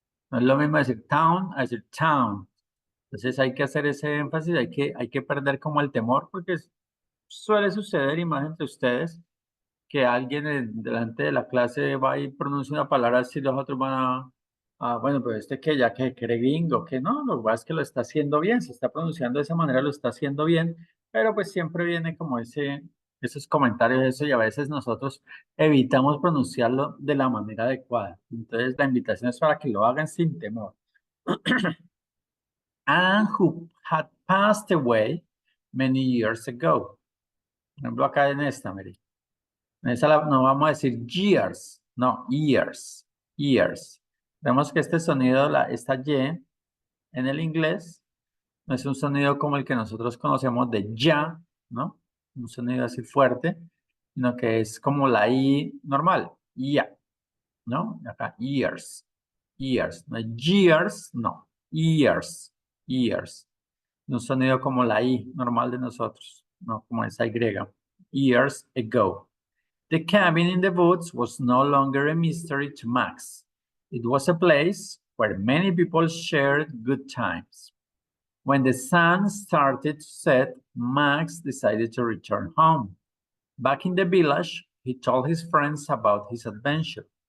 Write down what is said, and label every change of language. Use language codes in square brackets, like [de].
[es] No es lo mismo decir town a decir town. Entonces hay que hacer ese énfasis, hay que perder como el temor, porque suele suceder, y más entre ustedes, que alguien delante de la clase va y pronuncia una palabra así, los otros van bueno, pues que ya que cree gringo, que no, lo que pasa es que lo está haciendo bien, se está pronunciando de esa manera, lo está haciendo bien, pero pues siempre viene como esos comentarios, eso, y a veces nosotros evitamos pronunciarlo de la manera adecuada. Entonces la invitación es para que lo hagan sin temor. [en] And who had passed away many years ago. [es] Por ejemplo, acá en esta, Mary. Esa no vamos a decir years, no, years, years. Vemos que este sonido, esta Y en el inglés, no es un sonido como el que nosotros conocemos de ya, ¿no? Un sonido así fuerte, sino que es como la I normal, ya, ¿no? Acá, years, years, no years, no, years, years. Un sonido como la I normal de nosotros, no como esa Y, [en] years ago. The cabin in the woods was no longer a mystery to Max. It was a place where many people shared good times. When the sun started to set, Max decided to return home. Back in the village, he told his friends about his adventure.